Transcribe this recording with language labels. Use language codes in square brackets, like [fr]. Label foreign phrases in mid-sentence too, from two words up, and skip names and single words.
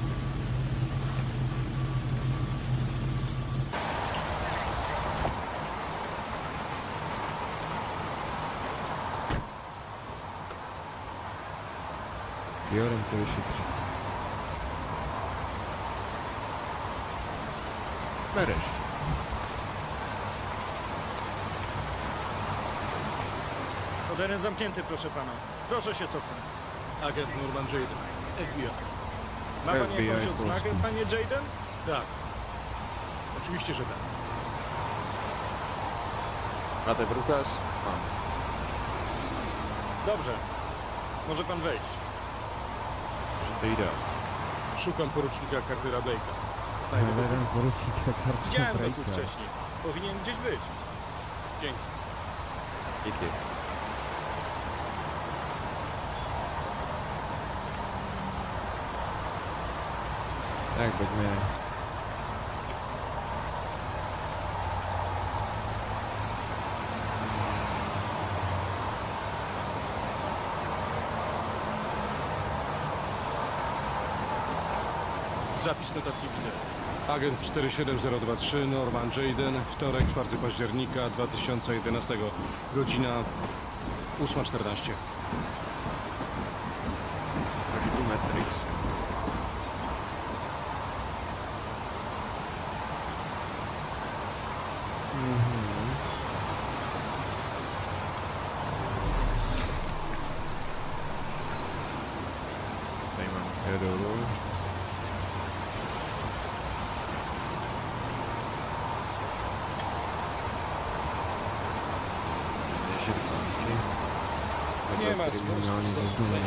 [cs] Jorem to vyšetří. Bereš. [pl] Teren zamknięty, proszę pana. Proszę się cofnąć. Agent Norman Jaden, FBI. Ma pan FBI jakąś odznakę, Polski. panie Jaden? Tak. Oczywiście, że tak. [cs] Máte průkaz? Mám. [pl] Dobrze. Może pan wejść. [cs] Můžete jít dál. [pl] Szukam porucznika Cartera Blake'a. [cs] Hledám poručníka Cartera [pl] Widziałem go tu [cs] Blakea. [pl] wcześniej. Powinien gdzieś być. Dzięki. [cs] Díky. Tak, pojďme. [pl] Zapis notatki wideo. Agent 47023 Norman Jaden, wtorek 4 października 2011, godzina 8:14. [cs] Trošku Matrix. Tady mám Hedolu. [pl] Nie ma sensu.